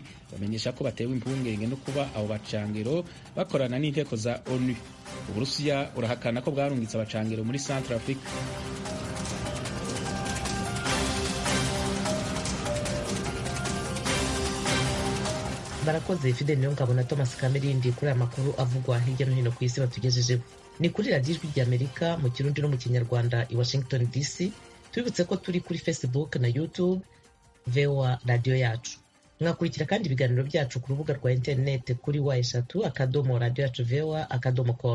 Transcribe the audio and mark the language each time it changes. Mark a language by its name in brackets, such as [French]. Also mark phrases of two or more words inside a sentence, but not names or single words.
[Rundi] Bamenyesha ko batewe impungenge no kuba abo bacangiro bakorana n'inteko za ONU. Uburusiya urahakana ko bwarungitse abacangiro muri Central Africa. [Kinyarwanda] Barakoze Fidel Niyongabo na Thomas Kamirindi kuri aya makuru avugwa hirya no hino ku isi batugejejeho. Ni kuri radiyo Ijwi ry'Amerika mu Kirundi no mu Kinyarwanda i Washington DC. Tubibutse ko turi kuri Facebook na YouTube VOA radiyo yacu. Mwakurikira kandi ibiganiro byacu ku rubuga rwa interineti kuri wa3.radioyacu.voa.com.